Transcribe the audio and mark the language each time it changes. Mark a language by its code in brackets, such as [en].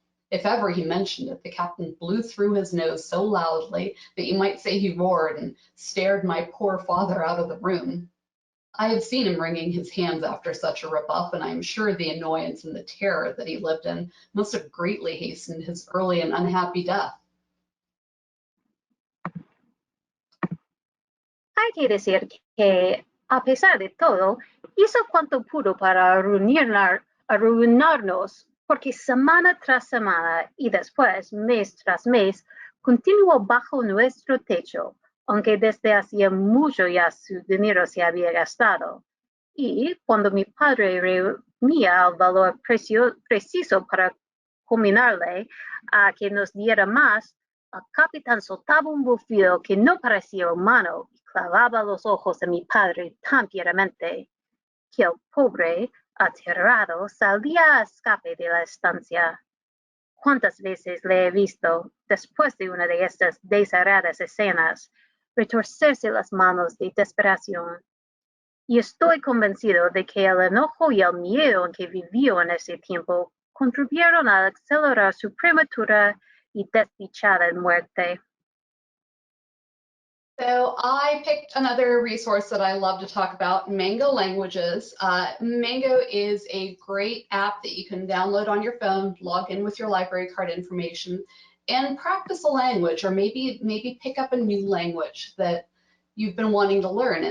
[en] If ever he mentioned it, the captain blew through his nose so loudly that you might say he roared and stared my poor father out of the room. I have seen him wringing his hands after such a rebuff, and I am sure the annoyance and the terror that he lived in must have greatly hastened his early and unhappy death. I [es] hay que decir que, a pesar de todo, hizo cuanto pudo para arruinarnos, porque semana tras semana y después mes tras mes continuó bajo nuestro techo, aunque desde hacía mucho ya su dinero se había gastado. Y cuando mi padre reunía el valor preciso para combinarle a que nos diera más, el capitán soltaba un bufido que no parecía humano y clavaba los ojos en mi padre tan fieramente que el pobre, aterrado, salía a escape de la estancia. ¿Cuántas veces le he visto, después de una de estas desagradables escenas, retorcerse las manos de desesperación? Y estoy convencido de que el enojo y el miedo en que vivió en ese tiempo contribuyeron a acelerar su prematura y desdichada muerte. [en] So I picked another resource that I love to talk about, Mango Languages. Mango is a great app that you can download on your phone, log in with your library card information, and practice a language, or maybe pick up a new language that you've been wanting to learn.